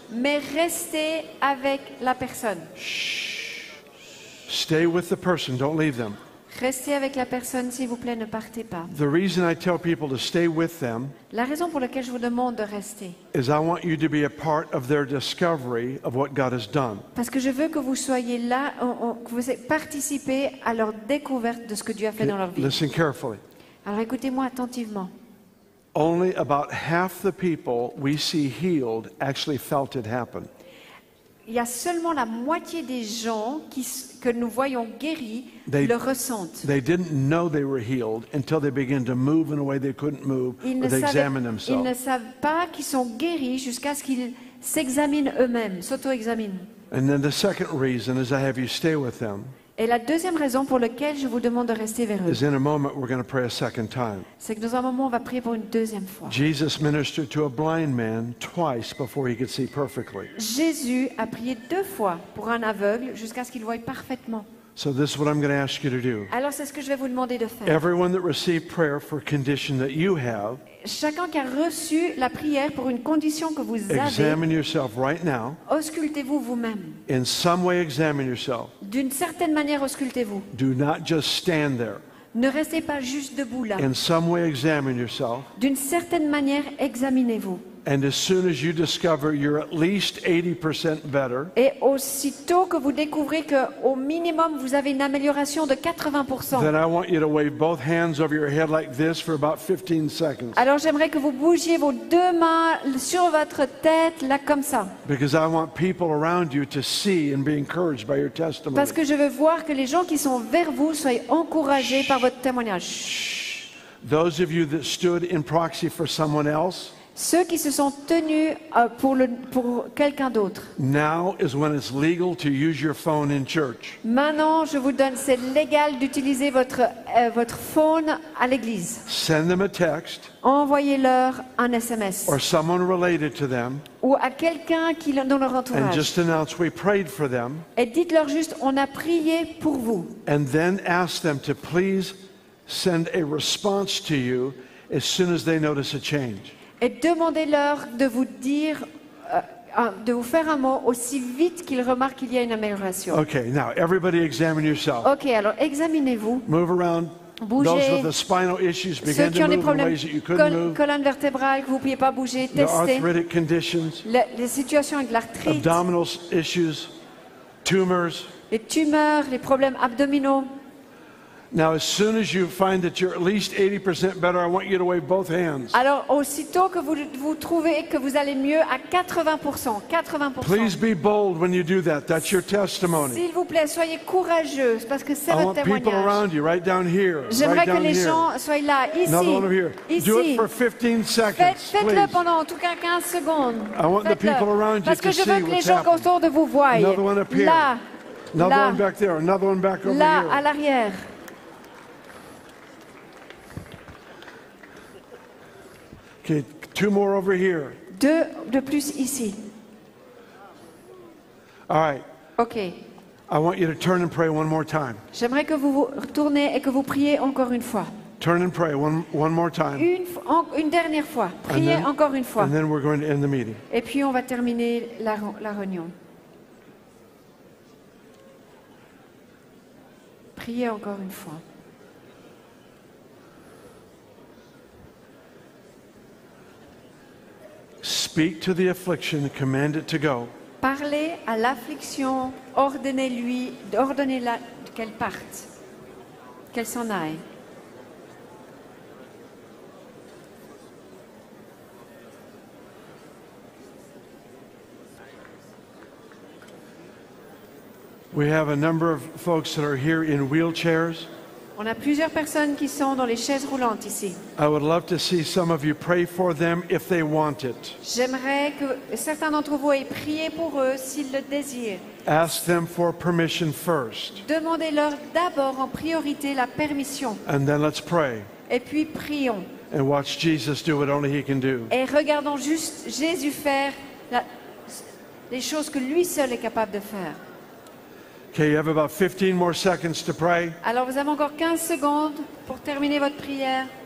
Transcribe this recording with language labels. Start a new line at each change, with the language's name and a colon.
French: mais restez avec la personne.
English: Stay with the person. Don't leave them.
French: Restez avec la personne, s'il vous plaît, ne partez pas.
English: The reason I tell people to stay with them
French: La raison pour laquelle je vous demande de rester,
English: is I want you to be a part of their discovery of what God has done.
French: parce que je veux que vous soyez là, que vous participez à leur découverte de ce que Dieu a fait dans leur vie.
English: Listen carefully.
French: Alors écoutez-moi attentivement.
English: Only about half the people we see healed actually felt it happen.
French: Il y a seulement la moitié des gens que nous voyons guéris
English: They-
French: le ressentent.
English: They didn't know they were healed until they began to move in a way they couldn't move
French: Ils
English: or
French: ne,
English: they examined
French: ils ne
English: themselves.
French: savent pas qu'ils sont guéris jusqu'à ce qu'ils s'examinent eux-mêmes, s'auto-examinent.
English: And then the second reason is I have you stay with them
French: Et la deuxième raison pour laquelle je vous demande de rester vers eux,
English: is in a moment we're going to pray a second time.
French: c'est que dans un moment, on va prier pour une deuxième fois.
English: Jesus ministered to a blind man twice before he could see perfectly.
French: Jésus a prié 2 fois pour un aveugle jusqu'à ce qu'il voie parfaitement.
English: So this is what I'm going to ask you to do.
French: Alors c'est ce que je vais vous demander de faire.
English: Everyone that received prayer for a condition that you have,
French: Chacun qui a reçu la prière pour une condition que vous avez,
English: examine yourself right now.
French: auscultez-vous vous-même.
English: In some way, examine yourself.
French: D'une certaine manière, auscultez-vous.
English: Do not just stand there.
French: Ne restez pas juste debout là.
English: In some way, examine yourself.
French: D'une certaine manière, examinez-vous.
English: And as soon as you discover you're at least 80% better,
French: Et aussitôt que vous découvrez qu'au minimum, vous avez une amélioration de 80%,
English: then I want you to wave both hands over your head like this for about 15 seconds.
French: alors j'aimerais que vous bougiez vos 2 mains sur votre tête, là comme ça.
English: Because I want people around you to see and be encouraged by your testimony.
French: Parce que je veux voir que les gens qui sont vers vous soient encouragés par votre témoignage.
English: Those of you that stood in proxy for someone else,
French: Ceux qui se sont tenus pour quelqu'un d'autre.
English: now is when it's legal to use your phone in church.
French: Maintenant, je vous donne, c'est légal d'utiliser votre phone à l'église.
English: Send them a text
French: Envoyez-leur un SMS
English: or someone related to them
French: ou à quelqu'un dans leur
English: and
French: entourage.
English: just announce we prayed for them,
French: Et dites-leur juste, on a prié pour vous.
English: and then ask them to please send a response to you as soon as they notice a change.
French: Et demandez-leur de vous dire, de vous faire un mot aussi vite qu'ils remarquent qu'il y a une amélioration.
English: Okay, now everybody examine yourself.
French: Ok, alors examinez-vous.
English: Move around.
French: Bougez.
English: Those with the spinal issues
French: Ceux
English: begin
French: qui
English: to
French: ont des
English: move in
French: problèmes
English: ways that you couldn't move.
French: colonne vertébrale, que vous ne pouviez pas bouger,
English: The
French: testez.
English: arthritic conditions,
French: Les situations avec l'arthrite,
English: abdominal issues, tumors.
French: les tumeurs, les problèmes abdominaux.
English: Now, as soon as you find that you're at least 80% better, I want you to wave both hands.
French: Alors, aussitôt que vous trouvez que vous allez mieux à 80%, 80%.
English: Please be bold when you do that. That's your testimony.
French: S'il vous plaît, soyez courageux parce que c'est
English: I
French: votre
English: want people
French: témoignage.
English: around you, right down here,
French: J'aimerais
English: right
French: que
English: down
French: les
English: here.
French: gens soient là, ici,
English: Another one over here. Do it
French: ici.
English: for 15 seconds,
French: Faites-le
English: please.
French: pendant en tout cas 15 secondes.
English: I want the
French: Faites-le.
English: people around you
French: Parce que
English: to
French: je
English: see
French: veux que les
English: what's
French: gens
English: happening.
French: autour de vous voient.
English: Another one up here.
French: Là,
English: Another
French: là,
English: one back there. Another one back over
French: là, à
English: here.
French: l'arrière.
English: Okay, 2 more over here.
French: 2 de plus ici.
English: All right.
French: Ok.
English: I want you to turn and pray one more time.
French: J'aimerais que vous vous retournez et que vous priez encore une fois.
English: Turn and pray one more time.
French: Une dernière fois. Priez
English: then-
French: encore une fois.
English: And then we're going to end the meeting.
French: Et puis on va terminer la réunion. Priez encore une fois.
English: Speak to the affliction and command it to go.
French: Parlez à l'affliction, ordonnez-la qu'elle parte, qu'elle s'en aille.
English: We have a number of folks that are here in wheelchairs.
French: On a plusieurs personnes qui sont dans les chaises roulantes ici.
English: I would love to see some of you pray for them if they want it.
French: J'aimerais que certains d'entre vous aient prié pour eux s'ils le désirent.
English: Ask them for permission first.
French: Demandez-leur d'abord en priorité la permission.
English: And then let's pray
French: Et puis prions.
English: and watch Jesus do what only he can do.
French: Et regardons juste Jésus faire les choses que lui seul est capable de faire.
English: Okay, you have about 15 more seconds to pray.
French: Alors vous avez encore 15 secondes pour terminer votre prière.